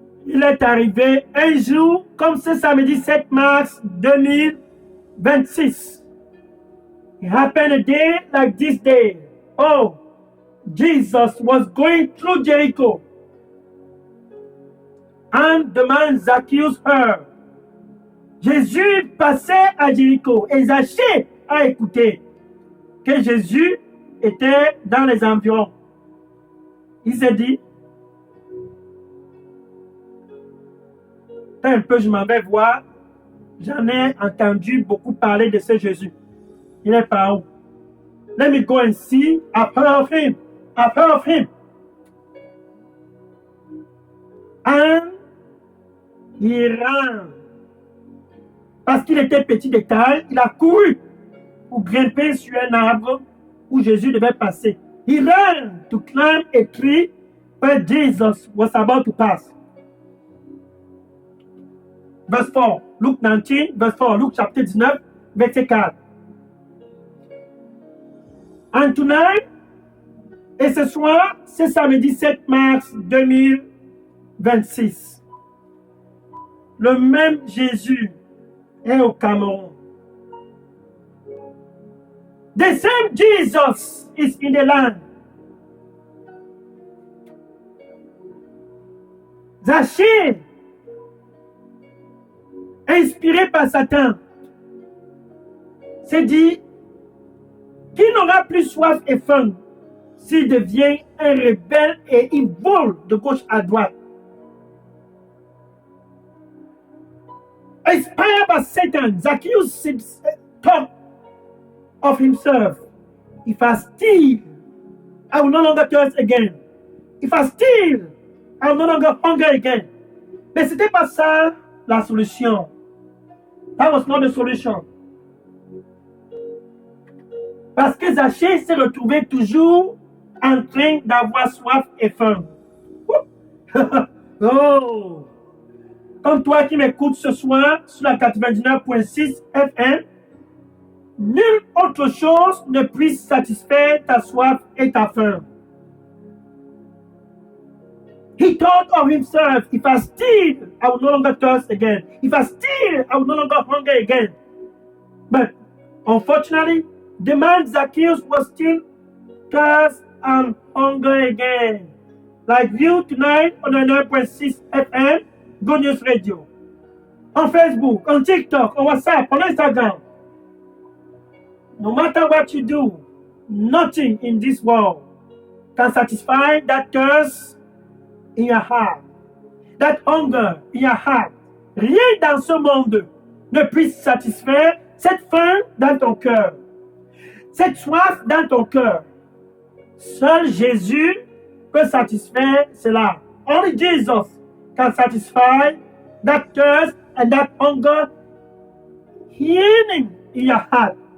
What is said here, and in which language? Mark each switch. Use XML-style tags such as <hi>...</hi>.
<fr>Il est arrivé un jour, comme ce samedi 7 mars 2026.</fr> <en>It happened a day like this day. Oh, Jesus was going through Jericho. And the man Zacchaeus heard.</en> <fr>Jésus passait à Jéricho et Zachée a écouté que Jésus était dans les environs. Il s'est dit, un peu je m'en vais voir, j'en ai entendu beaucoup parler de ce Jésus. Il est par où?</fr> <en>Let me go and see. I've heard of him. I've heard of him. And</en> <fr>il rentre. Parce qu'il était petit de taille, il a couru pour grimper sur un arbre où Jésus devait passer.</fr> <en>He ran to climb a tree where Jesus was about to pass. Verse 4, Luke 19, verse 4, Luke</en> <fr>chapitre 19, verset 4.</fr> <en>And tonight,</en> <fr>et ce soir, c'est samedi 7 mars 2026. Le même Jésus est au Cameroun.</fr> <en>The same Jesus is in the land.</en> <fr>Zachée, inspiré par Satan, s'est dit qu'il n'aura plus soif et faim s'il devient un rebelle et il vole de gauche à droite.</fr> <en>Inspired by Satan, Zacchaeus thought of himself. If I steal, I will no longer thirst again. If I steal, I will no longer hunger again.</en> <fr>Mais ce n'était pas ça la solution.</fr> <en>That was not the solution.</en> <fr>Parce que Zachée s'est retrouvé toujours en train d'avoir soif et faim. Oh! Comme toi qui m'écoutes ce soir sur la 99.6 FM, nulle autre chose ne puisse satisfaire ta soif et ta faim.</fr> <en>He thought of himself, if I steal, I will no longer thirst again. If I steal, I will no longer hunger again. But unfortunately, the man Zacchaeus was still thirst and hunger again. Like you tonight on 99.6 FM, Good News Radio. On Facebook, on TikTok, on WhatsApp, on Instagram. No matter what you do, nothing in this world can satisfy that thirst in your heart, that hunger in your heart.</en> <fr>Rien dans ce monde ne puisse satisfaire cette faim dans ton cœur, cette soif dans ton cœur. Seul Jésus peut satisfaire cela.</fr> <en>Only Jesus can satisfy that thirst and that hunger yearning in your heart.</en>